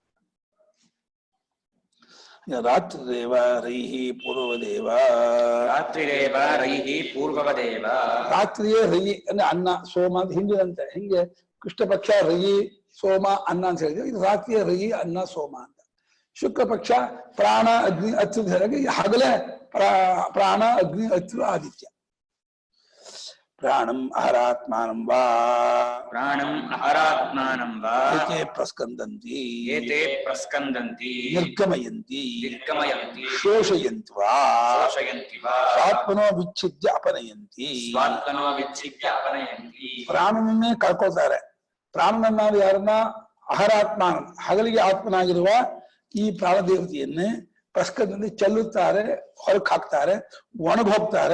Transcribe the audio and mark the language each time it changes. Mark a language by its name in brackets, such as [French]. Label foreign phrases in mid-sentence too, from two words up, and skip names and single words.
[Sanskrit] ರಾತ್ರಿರೇವ ರೈಹಿ ಪೂರ್ವದೇವ [Kannada] ರಾತ್ರಿಯೇ ರೈ ಅಂದ್ರೆ ಅನ್ನ ಸೋಮ ಅಂತ ಹಿಂದಿನಂತೆ. ಹಿಂಗೆ ಕೃಷ್ಣ ಪಕ್ಷ ರಯಿ ಸೋಮ ಅನ್ನ ಅಂತ ಹೇಳಿದ್ರೆ ಇದು ರಾತ್ರಿಯ ರಯಿ ಅನ್ನ ಸೋಮ ಅಂತ. ಶುಕ್ಲ ಪಕ್ಷ ಪ್ರಾಣ ಅಗ್ನಿ ಅಚ್ಚು ಹೇಳಿ ಹಗಲೇ ಪ್ರಾಣ ಅಗ್ನಿ ಅಚ್ಚು ಆದಿತ್ಯ. [Sanskrit] ಪ್ರಾಣಂ ಅಹರಾತ್ಮಾನಂ ವಾ ಏತೆ ಪ್ರಸ್ಕಂದಂತಿ ನಿರ್ಗಮಯಂತಿ ಶೋಷಯಂತಿ ವಾ ಆತ್ಮನೋ ವಿಚ್ಛಿದ್ಯ ಅಪನಯಂತಿ. [Kannada] ಪ್ರಾಣನನ್ನೇ ಕಳ್ಕೊಳ್ತಾರೆ. ಪ್ರಾಣನನ್ನಾದ ಯಾರನ್ನ ಅಹರಾತ್ಮಾನ ಹಗಲಿಗೆ ಆತ್ಮನಾಗಿರುವ ಈ ಪ್ರಾಣದೇವತೆಯನ್ನೇ ಪ್ರಸ್ಕಂದಲ್ಲಿ ಚೆಲ್ಲುತ್ತಾರೆ, ಹೊರಗೆ ಹಾಕ್ತಾರೆ, ಒಣಗಿ ಹೋಗ್ತಾರೆ.